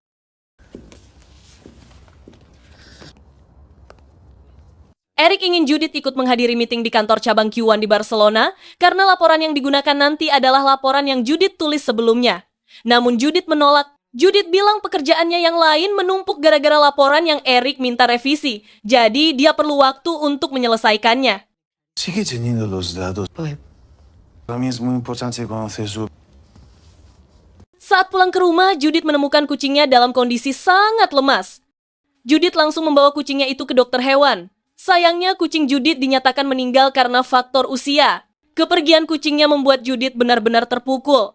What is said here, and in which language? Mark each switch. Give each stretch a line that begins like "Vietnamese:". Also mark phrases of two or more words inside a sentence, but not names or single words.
Indonesian: Eric ingin Judith ikut menghadiri meeting di kantor cabang Q1 di Barcelona karena laporan yang digunakan nanti adalah laporan yang Judith tulis sebelumnya. Namun Judith menolak. Judith bilang pekerjaannya yang lain menumpuk gara-gara laporan yang Eric minta revisi. Jadi dia perlu waktu untuk menyelesaikannya.
Spanish: Sigue teniendo los datos. Para mí es muy importante conocer su...
Indonesian: Saat pulang ke rumah, Judith menemukan kucingnya dalam kondisi sangat lemas. Judith langsung membawa kucingnya itu ke dokter hewan. Sayangnya kucing Judith dinyatakan meninggal karena faktor usia. Kepergian kucingnya membuat Judith benar-benar terpukul.